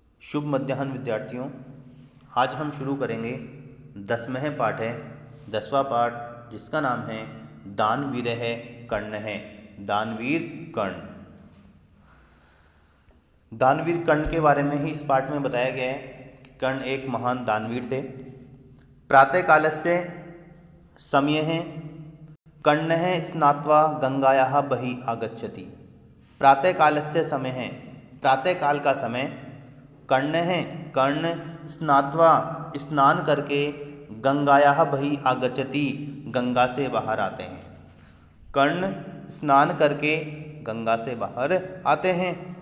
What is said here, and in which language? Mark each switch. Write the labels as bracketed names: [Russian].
[Hindi] शुभ मध्याह्न विद्यार्थियों। आज हम शुरू करेंगे 10वें पाठ है, 10वां पाठ जिसका नाम है दानवीर है कर्ण है। दानवीर कर्ण। दानवीर कर्ण के बारे में ही इस पाठ में बताया गया है कि कर्ण एक महान दानवीर थे। [Sanskrit] प्रातः कालस्य समय है कर्ण है स्नात्वा गंगायाः बहि आगच्छति। प्रातः कालस्य [Hindi] समय है, प्रातः काल का समय। कर्ण है, [Sanskrit] कर्ण स्नात्वा [Hindi] स्नान करके [Sanskrit] गंगायाः बहि आगच्छति, [Hindi] गंगा से बाहर आते हैं। कर्ण स्नान करके गंगा से बाहर आते हैं।